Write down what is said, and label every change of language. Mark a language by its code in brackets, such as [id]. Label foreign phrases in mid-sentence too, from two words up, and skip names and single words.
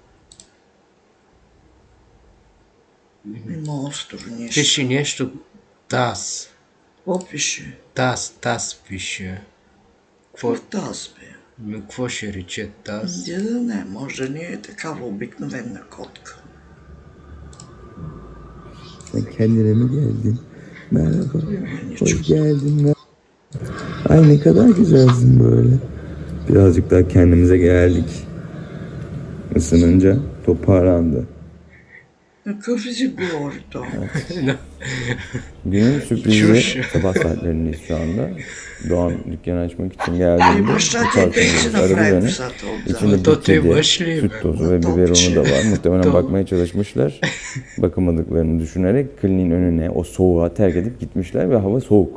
[bg] Има остро нещо. Пише нещо таз. Какво пише? Таз пише. Какво таз, бе? Какво ще рече таз? Да не, може да не е такава обикновена котка. [tr] Sen kendine mi geldin? Merhaba. Hoş geldin. Ay ne kadar güzelsin böyle. Birazcık daha kendimize geldik. Isınınca toparlandı. [bg] Какъв език то? [tr] Günün sürprizi sabah saatlerindeyiz şu anda. Doğan dükkanı açmak için geldiğinde bu kartımız aradı beni. İçinde bir kedi, süt tozu ve biberonu da var. Muhtemelen bakmaya çalışmışlar. Bakamadıklarını düşünerek kliniğin önüne o soğuğa terk edip gitmişler ve hava soğuk.